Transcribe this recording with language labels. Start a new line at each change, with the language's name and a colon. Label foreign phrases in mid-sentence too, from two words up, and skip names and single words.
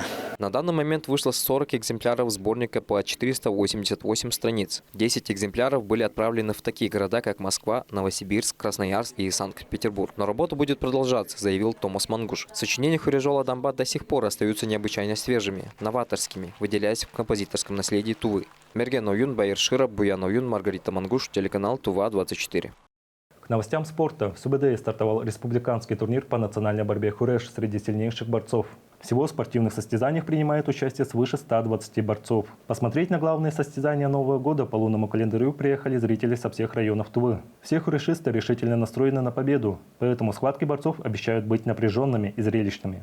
Russian: На данный момент вышло 40 экземпляров сборника по 488 страниц. 10 экземпляров были отправлены в такие города, как Москва, Новосибирск, Красноярск и Санкт-Петербург. Но работа будет продолжаться, заявил Томас Мангуш. Сочинения Хурашола Дамба до сих пор остаются необычайно свежими, новаторскими, выделяясь в композиторском наследии Тувы. Мерген Оюн, Байыр Широв, Буян Оюн, Маргарита Мангуш, телеканал Тува-24. К новостям спорта. В СУБД стартовал республиканский турнир по национальной борьбе «Хуреш» среди сильнейших борцов. Всего в спортивных состязаниях принимает участие свыше 120 борцов. Посмотреть на главные состязания Нового года по лунному календарю приехали зрители со всех районов Тувы. Все хурешисты решительно настроены на победу, поэтому схватки борцов обещают быть напряженными и зрелищными.